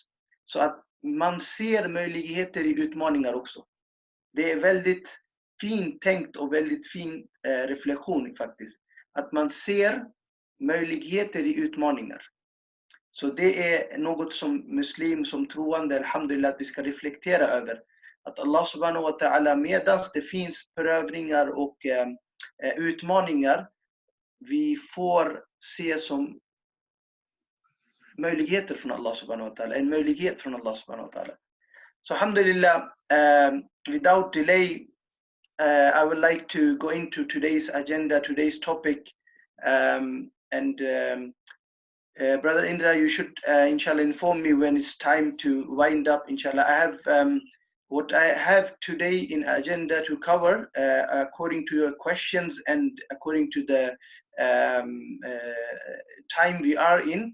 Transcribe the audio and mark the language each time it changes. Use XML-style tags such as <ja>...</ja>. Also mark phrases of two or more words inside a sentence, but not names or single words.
<sv>Så att man ser möjligheter i utmaningar också. Det är väldigt fint tänkt och väldigt fin reflektion faktiskt. Att man ser möjligheter i utmaningar. Så det är något som muslim, som troende, alhamdulillah, att vi ska reflektera över. Att Allah</sv> <ar>subhanahu wa ta'ala,</ar> <sv>medans det finns prövningar och utmaningar, vi får se som möjligheter från Allah</sv> <ar>subhanahu wa ta'ala.</ar> <sv>En möjlighet från Allah</sv> <ar>subhanahu wa ta'ala.</ar> <en>So alhamdulillah, without delay, I would like to go into today's agenda, today's topic. Brother Indra, you should inshallah inform me when it's time to wind up, inshallah. I have what I have today in agenda to cover, according to your questions and according to the time we are in.</en>